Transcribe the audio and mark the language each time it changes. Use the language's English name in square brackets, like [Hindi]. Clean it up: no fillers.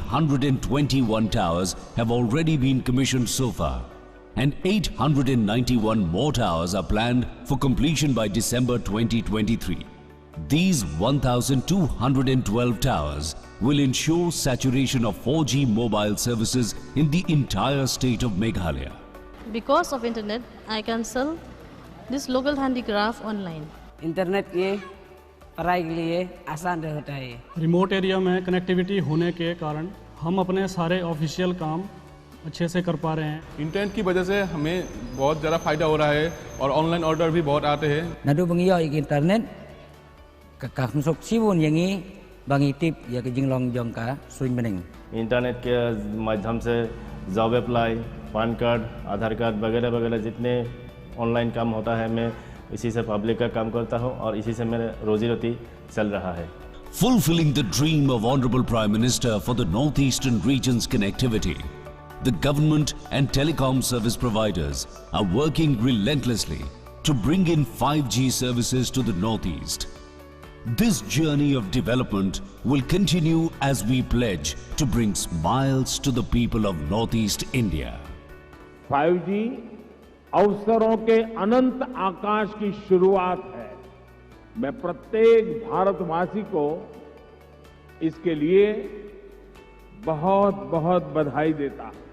[English] 321 towers have already been commissioned so far, and 891 more towers are planned for completion by December 2023. These 1,212 towers will ensure saturation of 4G mobile services in the entire state of Meghalaya. Because of internet, I can sell this local handicraft online. [Hindi] Internet के पढ़ाई के लिए आसान रहता है. Remote area में connectivity होने के कारण हम अपने सारे ऑफिशियल काम अच्छे से कर पा रहे हैं. इंटरनेट की वजह से हमें बहुत ज़्यादा फायदा हो रहा है और ऑनलाइन ऑर्डर भी बहुत आते हैं. नदु बंगियो internet kakak masuk sibun yang ini bangi tip ya ke jinglong jong ka swing bening. Internet के माध्यम से जॉब अप्लाई, पैन कार्ड, आधार कार्ड वगैरह वगैरह जितने ऑनलाइन काम होता है मैं इसी से पब्लिक का काम करता हूँ और इसी से मेरा रोजी रोटी चल रहा है. [English] Fulfilling the dream of Honorable Prime Minister for the Northeastern region's connectivity, the government and telecom service providers are working relentlessly to bring in 5G services to the Northeast. This journey of development will continue as we pledge to bring smiles to the people of Northeast India. [Hindi] 5G अवसरों के अनंत आकाश की शुरुआत है. मैं प्रत्येक भारतवासी को इसके लिए बहुत बहुत बधाई देता हूं.